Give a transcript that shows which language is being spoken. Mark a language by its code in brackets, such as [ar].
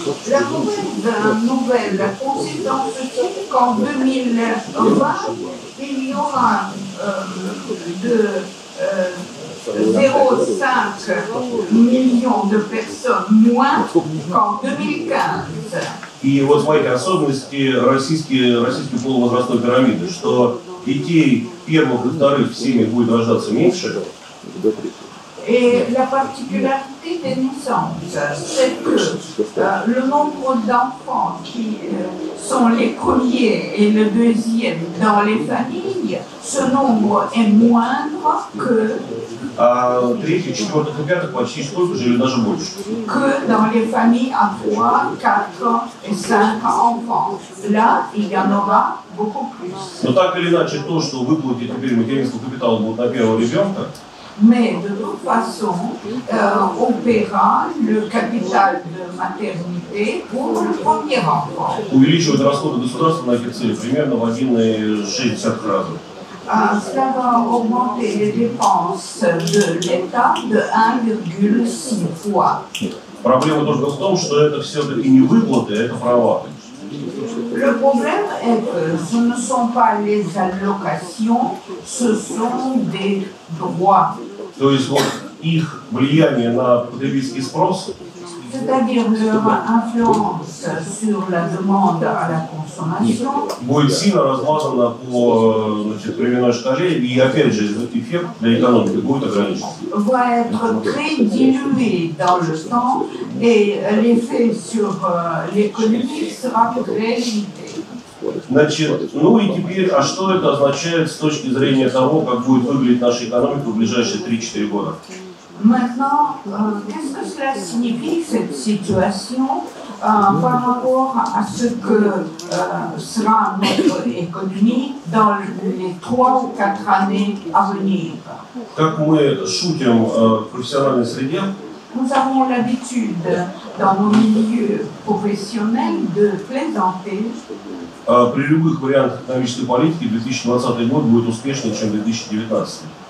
[fr] La mauvaise nouvelle consiste en ceci qu'en 2020, il y aura de 0,5 millions de personnes moins qu'en 2015. [ru] И вот смотрите, особенности российской полувозрастной пирамиды, что детей первых и вторых в семье будет рождаться меньше. [fr] Et la particularité des naissances, c'est que le nombre d'enfants qui sont les premiers et le deuxième dans les familles, ce nombre est moindre que [ru] третьих, четвертых и пятых почти столько же или даже больше. [fr] Que dans les familles à 3, 4 et 5 enfants. Là, il y en aura beaucoup plus. [ru] Но так или иначе, то, что выплаты теперь материнского капитала будут на первого ребенка, [fr] mais de toute façon, on paiera le capital de maternité pour le premier enfant. [ru] Увеличивает расходы государства на эти цели примерно в 1,6 раза. [fr] cela va augmenter les dépenses de l'État de 1,6 fois. [ru] Проблема только в том, что это все-таки не выплаты, это права. [fr] Le problème est que ce ne sont pas les allocations, ce sont des droits. [ru] То есть вот их влияние на потребительский спрос, [fr] C'est-à-dire leur influence sur la demande à la consommation, [ru] будет сильно размазано по временной шкале, и опять же эффект для экономики будет ограничен. [fr] va être très dilué dans le temps et l'effet sur l'économie sera très limité. [ru] Значит, ну и теперь, а что это означает с точки зрения того, как будет выглядеть наша экономика в ближайшие 3-4 года? [fr] Maintenant, qu'est-ce que cela signifie, cette situation, par rapport à ce que sera notre économie dans les 3 ou 4 années à venir? [ru] Как мы шутим в профессиональной среде, [fr] Nous avons l'habitude, dans nos milieux professionnels, de plaisanter. [ru] При любых вариантах экономической политики 2020 год будет успешнее, чем 2019.